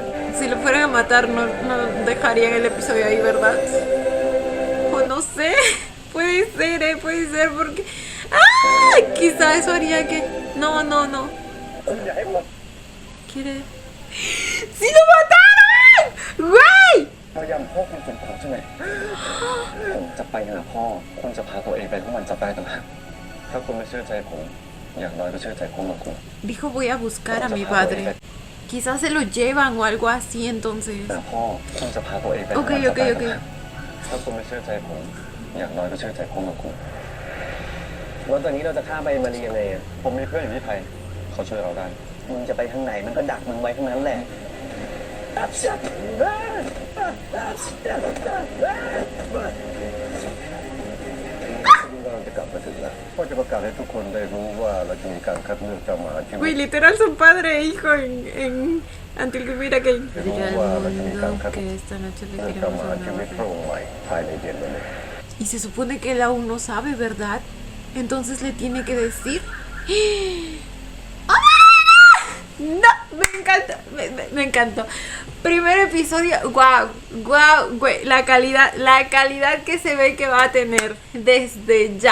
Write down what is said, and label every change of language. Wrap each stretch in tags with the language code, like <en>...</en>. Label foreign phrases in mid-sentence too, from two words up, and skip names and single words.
<es>Si lo fueran a matar, no dejarían el episodio ahí, ¿verdad? O no sé. Puede ser porque... ¡Ah! Quizá eso haría que... No, no, no. ¿Quiere...? ¡Sí lo mataron! ¡Güey!</es> <th>พยายามพ่อคุณเป็นผมใช่ไหมผมจะไปหาพ่อคุณจะพาตัวเองไปให้มันจับได้ต่างหากถ้าคุณไม่เชื่อใจผมอย่างน้อยก็เชื่อใจพ่อของคุณ</th> <es>Dijo voy a buscar a mi padre. Quizás se lo llevan o algo así entonces.</es> <th>หาพ่อคุณจะพาตัวเองไปให้มันจับได้ต่างหากถ้าคุณไม่เชื่อใจผมอย่างน้อยก็เชื่อใจพ่อของคุณ แล้วตอนนี้เราจะข้ามไปมารียังไงอ่ะ ผมมีเพื่อนอยู่ที่ไทยเขาช่วยเราได้ มึงจะไปทางไหนมันก็ดักมึงไว้ทั้งนั้นแหละ กำลังจะกลับมาถึงแล้วพ่อจะประกาศให้ทุกคนได้รู้ว่าเราจะมีการคัดเลือกเจ้าหมาชีวิต</th> <es>Güey, literal son padre e hijo en Until We Meet Again.</es> <th>จะรู้ว่าเราจะมีการคัด</th> <es>Que esta noche le</es> <th>เลือกเจ้า</th> <es>queremos</es> <th>หมา</th> <es>a</es> <th>ชีวิต</th> <es>una</es> <th>พระองค์ใหม่ภายในเดือนนี้</th> <es>Y se supone que él aún no sabe, ¿verdad? Entonces le tiene que decir. No, me encanta, me encantó. Primer episodio, wow, wow, güey, la calidad que se ve que va a tener desde ya.</es>